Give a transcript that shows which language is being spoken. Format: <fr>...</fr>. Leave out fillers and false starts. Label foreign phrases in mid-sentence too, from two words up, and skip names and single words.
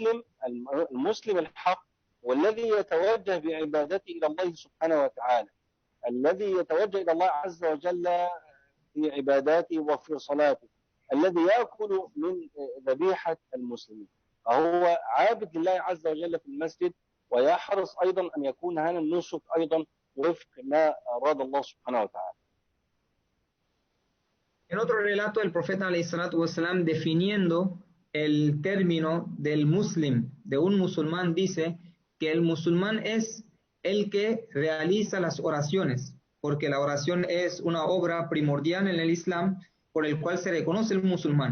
<ar>فالمسلم الحق والذي يتوجه بعبادته إلى الله سبحانه وتعالى، الذي يتوجه إلى الله عز وجل في عباداته وفي صلاته، الذي يأكل من ذبيحة المسلمين، فهو عابد لله عز وجل في المسجد، ويحرص أيضا أن يكون هذا النسك أيضا وفق ما أراد الله سبحانه وتعالى.</ar> <es>En otro relato, el profeta ﷺ, definiendo el término del muslim, de un musulmán, dice que el musulmán es el que realiza las oraciones, porque la oración es una obra primordial en el Islam por el cual se reconoce el musulmán.</es>